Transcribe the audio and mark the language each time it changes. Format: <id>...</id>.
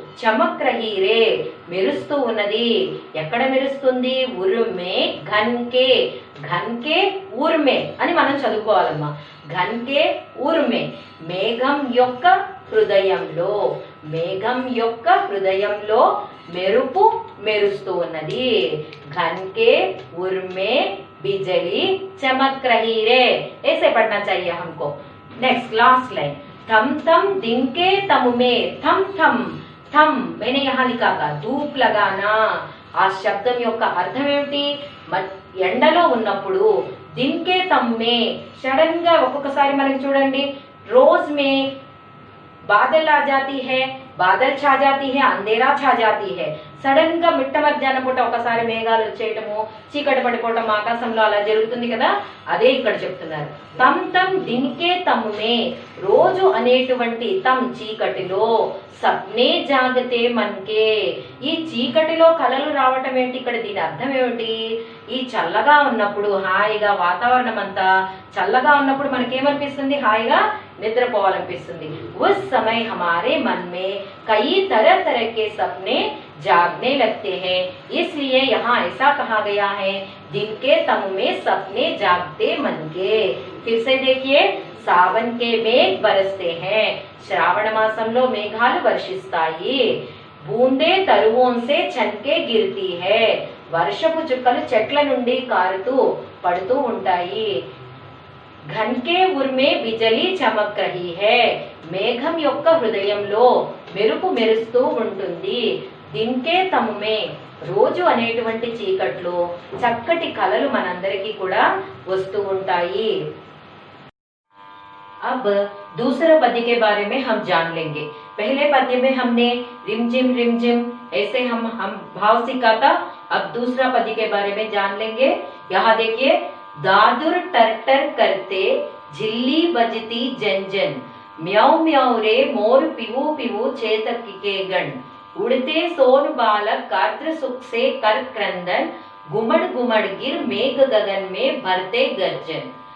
<hi>చమక్ రహీ రే</hi> <te>మెరుస్తూ ఉన్నది, ఎక్కడ మెరుస్తుంది? ఉర్మే ఘన్కే, ఘన్కే ఊర్మే అని మనం చదువుకోవాలమ్మా। ఘన్కే ఊర్మే, మేఘం యొక్క హృదయంలో, మేఘం యొక్క హృదయంలో మెరుపు మెరుస్తూ ఉన్నది।</te> <hi>ఘన్కే ఉర్మే बिजली चमक रही रे, ऐसे पढ़ना चाहिए हमको। नेक्स्ट लास्ट लाइन, थम थम दिन के तम में, थम थम थम मैंने यहाँ लिखा था धूप लगाना।</hi> <te>ఆ శబ్దం యొక్క అర్థం ఏమిటి? ఎండలో ఉన్నప్పుడు దిన్కే తమ్మే, సడన్ గా ఒక్కొక్కసారి మనకి చూడండి,</te> <hi>रोज में बादल आ जाती है, बादल छा जाती है, अंधेरा छा जाती है।</hi> <te>సడన్ గా మిట్ట మధ్యాహ్నం పూట ఒకసారి మేఘాలు వచ్చేయటము, చీకటి పడిపోవటం ఆకాశంలో అలా జరుగుతుంది కదా, అదే ఇక్కడ చెప్తున్నారు। తమ్ తమ్ దిన్కే తమ్మే, రోజు అనేటువంటి తమ్ చీకటిలో,</te> <hi>సప్నే జాగతే మన్కే</hi> <te>ఈ చీకటిలో కలలు రావటం ఏంటి? ఇక్కడ దీని అర్థం ఏమిటి? ఈ చల్లగా ఉన్నప్పుడు, హాయిగా వాతావరణం అంతా చల్లగా ఉన్నప్పుడు మనకేమనిపిస్తుంది? హాయిగా నిద్రపోవాలనిపిస్తుంది।</te> <hi>उस समय हमारे मन में कई तरह तरह के सपने जागने लगते हैं, इसलिए यहाँ ऐसा कहा गया है, दिन के तम में सपने जागते मन के। फिर से देखिए, सावन के मेघ बरसते हैं,</hi> <te>శ్రావణ మాసంలో మేఘాలు వర్షిస్తాయి।</te> <hi>బూందే తరువోన్సే చన్కే గిర్తీ హై,</hi> <te>వర్షపు చుక్కలు చెట్ల నుండి కారుతూ పడుతూ ఉంటాయి।</te> <hi>ఘన్కే ఉర్మే బిజలి చమక్ రహీ హై.</hi> <te>మేఘం యొక్క హృదయంలో మెరుపు మెరుస్తూ ఉంటుంది. దిన్కే తమ్మే, రోజు అనేటువంటి చీకట్లో చక్కటి కలలు మనందరికీ కూడా వస్తూ ఉంటాయి.</te> <hi>अब दूसरा पद्य के बारे में हम जान लेंगे. पहले पद्य में हमने रिमझिम ऐसे हम भाव सीखा था. अब दूसरा पद्य के बारे में जान लेंगे. यहाँ देखिए, दादुर टर टर करते झिल्ली बजती जन जन, म्याऊ म्याऊ रे मोर पिवू पिवू चेतक के गण, उड़ते सोन बालक गात्र सुख से कर क्रंदन, गुमड़ गुमड़ गिर मेघ गगन में भरते गर्जन.</hi>